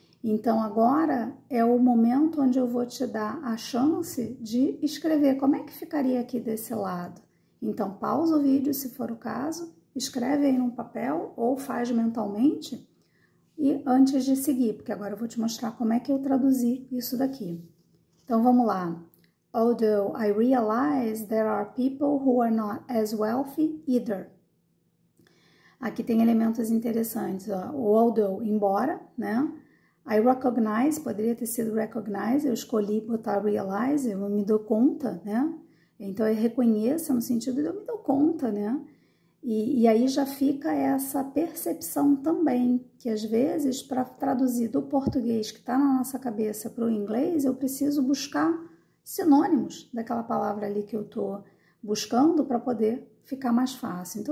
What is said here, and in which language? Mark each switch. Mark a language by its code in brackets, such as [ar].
[pt] Então, agora é o momento onde eu vou te dar a chance de escrever. Como é que ficaria aqui desse lado? Então, pausa o vídeo, se for o caso, escreve aí num papel ou faz mentalmente e antes de seguir, porque agora eu vou te mostrar como é que eu traduzi isso daqui. Então, vamos lá. [en] Although I realize there are people who are not as wealthy either. [pt] Aqui tem elementos interessantes, ó. O although, embora, né? [en] I recognize, [pt] poderia ter sido recognize, eu escolhi botar realize, eu me dou conta, né? Então, eu reconheço no sentido de eu me dou conta, né? E aí já fica essa percepção também, que às vezes, para traduzir do português que está na nossa cabeça para o inglês, eu preciso buscar sinônimos daquela palavra ali que eu estou buscando para poder ficar mais fácil.